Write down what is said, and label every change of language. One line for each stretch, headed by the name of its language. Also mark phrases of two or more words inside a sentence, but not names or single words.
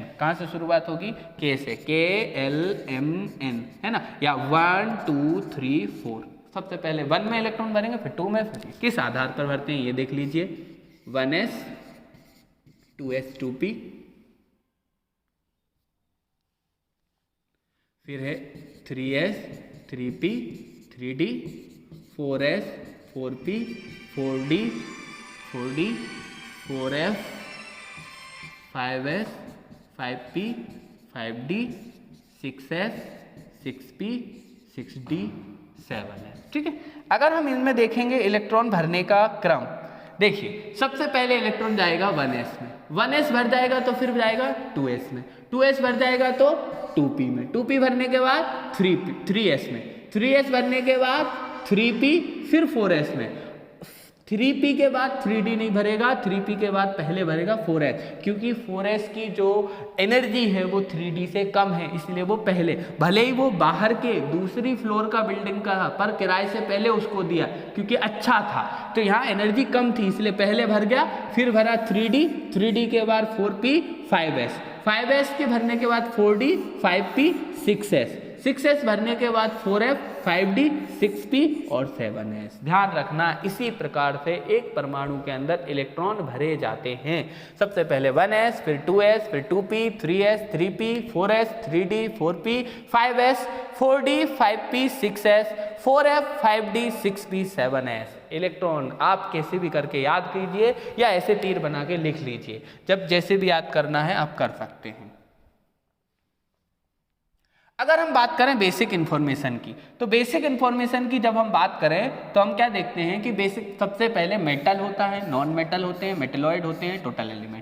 Hindi: कहाँ से शुरुआत होगी, K से, KLMN, है ना। या 1 2 3 4, सबसे पहले 1 में इलेक्ट्रॉन भरेंगे, फिर 2 में, फिर किस आधार पर भरते हैं ये देख लीजिए। 1s 2s 2p, फिर है 3s 3p 3d, 4s 4p 4d 4d, 4f 5s 5p 5d, 6s 6p 6d 7s। ठीक है। अगर हम इनमें देखेंगे इलेक्ट्रॉन भरने का क्रम, देखिए सबसे पहले इलेक्ट्रॉन जाएगा 1s में, 1s भर जाएगा तो फिर जाएगा 2s में, 2s भर जाएगा तो 2p में, 2p भरने के बाद 3s में, 3s भरने के बाद 3p, फिर 4s में, 3p के बाद 3d नहीं भरेगा, 3p के बाद पहले भरेगा 4s, क्योंकि 4s की जो एनर्जी है वो 3d से कम है, इसलिए वो पहले, भले ही वो बाहर के दूसरी फ्लोर का बिल्डिंग का पर किराए से पहले उसको दिया क्योंकि अच्छा था, तो यहाँ एनर्जी कम थी इसलिए पहले भर गया, फिर भरा 3d, 3d के बाद 4p 5s, 5s के भरने के बाद 4d 5p 6s, 6s भरने के बाद 4f 5d 6p और 7s। ध्यान रखना इसी प्रकार से एक परमाणु के अंदर इलेक्ट्रॉन भरे जाते हैं। सबसे पहले 1s, फिर 2s, फिर 2p, 3s, 3p, 4s, 3d, 4p, 5s, 4d, 5p, 6s, 4f, 5d, 6p, 7s। इलेक्ट्रॉन आप कैसे भी करके याद कीजिए या ऐसे तीर बना के लिख लीजिए, जब जैसे भी याद करना है आप कर सकते हैं। अगर हम बात करें
English: basic information
Hindi: की, तो
English: basic information
Hindi: की जब हम बात करें तो हम क्या देखते हैं कि बेसिक सबसे पहले मेटल होता है,
English: non metal
Hindi: होते हैं, मेटेलॉइड होते हैं,
English: total element.